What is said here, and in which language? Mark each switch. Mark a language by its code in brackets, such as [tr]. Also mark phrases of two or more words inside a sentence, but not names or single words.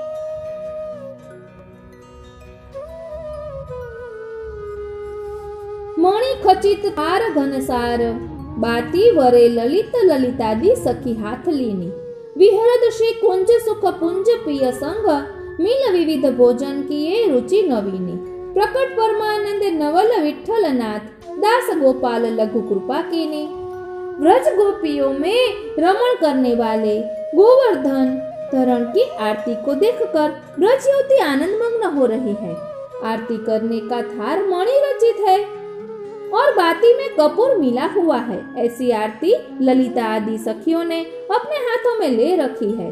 [bra] मणि खचित तार घनसार बाती वरे ललित ललितादी सखी हाथ लीनी. विहरद श्री कुंज सुख पुंज पिय संग मिल विविध भोजन किए रुचि नवीनी. प्रकट परमानंद नवल विठ्ठलनाथ दास गोपाल लघु कृपा कीनी. [hi] व्रज गोपियों में रमण करने वाले गोवर्धन धरण की आरती को देखकर ब्रज युवती आनंद मग्न हो रही है. आरती करने का थार मणि रचित है और बाती में कपूर मिला हुआ है. ऐसी आरती ललिता आदि सखियों ने अपने हाथों में ले रखी है.